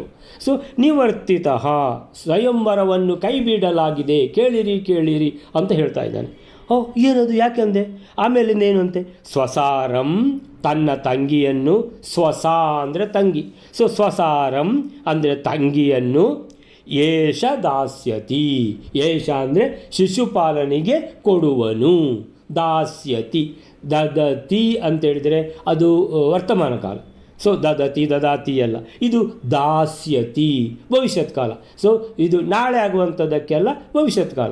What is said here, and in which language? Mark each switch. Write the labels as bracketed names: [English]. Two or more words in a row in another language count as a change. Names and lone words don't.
[Kannada] ಸೊ ನಿವರ್ತಿತಃ ಸ್ವಯಂವರವನ್ನು ಕೈ ಬಿಡಲಾಗಿದೆ, ಕೇಳಿರಿ ಅಂತ ಹೇಳ್ತಾ ಇದ್ದಾನೆ. ಏನದು ಯಾಕೆಂದೆ, ಆಮೇಲಿಂದ ಏನು ಅಂತೆ, ಸ್ವಸಾರಂ ತನ್ನ ತಂಗಿಯನ್ನು, ಸ್ವಸ ಅಂದರೆ ತಂಗಿ, ಸೊ ಸ್ವಸಾರಂ ಅಂದರೆ ತಂಗಿಯನ್ನು, [Sanskrit] ಏಷ ದಾಸ್ಯತಿ, [Kannada] ಏಷ ಅಂದರೆ ಶಿಶುಪಾಲನಿಗೆ ಕೊಡುವನು, [Sanskrit] ದಾಸ್ಯತಿ ದದತಿ [Kannada] ಅಂತೇಳಿದರೆ ಅದು ವರ್ತಮಾನ ಕಾಲ. ಸೊ ದದಾತಿ ಅಲ್ಲ, ಇದು ದಾಸ್ಯತಿ ಭವಿಷ್ಯತ್ ಕಾಲ. ಸೊ ಇದು ನಾಳೆ ಆಗುವಂಥದ್ದಕ್ಕೆಲ್ಲ ಭವಿಷ್ಯತ್ ಕಾಲ.